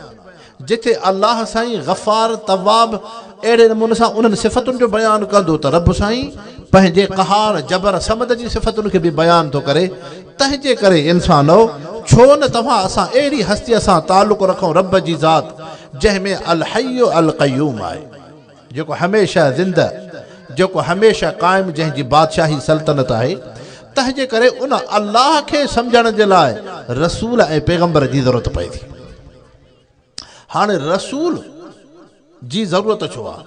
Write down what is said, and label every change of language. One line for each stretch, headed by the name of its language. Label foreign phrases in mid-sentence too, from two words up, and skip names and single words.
Sindhi: जिथे अल्लाह साईं गफ़ार, तवाब अहिड़े नमूने सां उन्हनि सिफ़तुनि जो बयानु कंदो त रब साईं पंहिंजे क़हार, जबर, समद जी सिफ़तुनि खे बि बयानु थो करे। तंहिंजे करे इंसानो, छो न तव्हां असां अहिड़ी हस्तीअ सां तालुक़ रखूं रब जी ज़ात जंहिंमें
Arabic: الحي القيوم
Sindhi: आहे, जेको हमेशह ज़िंदा, जेको हमेशह क़ाइम, जंहिंजी बादशाही सल्तनत आहे। तंहिंजे करे उन अल्लाह खे सम्झण जे लाइ रसूल ऐं पैगंबर जी ज़रूरत पए थी। हाणे रसूल जी ज़रूरत छो आहे?